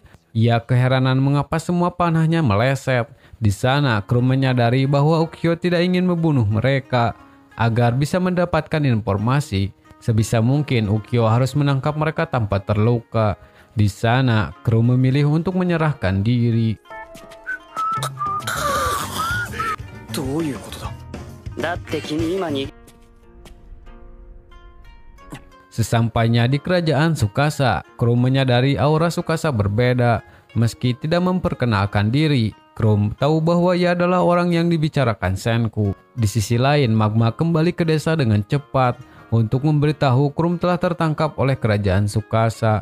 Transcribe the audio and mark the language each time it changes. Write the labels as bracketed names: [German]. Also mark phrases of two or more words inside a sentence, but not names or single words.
[Indonesian] Ia keheranan mengapa semua panahnya meleset. Di sana Krum menyadari bahwa Ukyo tidak ingin membunuh mereka. Agar bisa mendapatkan informasi, sebisa mungkin Ukyo harus menangkap mereka tanpa terluka. Di sana, Krum memilih untuk menyerahkan diri. [Japanese] どういうことだだって君今に [Indonesian] Sesampainya di kerajaan Tsukasa, Krum menyadari aura Tsukasa berbeda. Meski tidak memperkenalkan diri, Krum tahu bahwa ia adalah orang yang dibicarakan Senku. Di sisi lain, Magma kembali ke desa dengan cepat untuk memberitahu Krum telah tertangkap oleh kerajaan Tsukasa.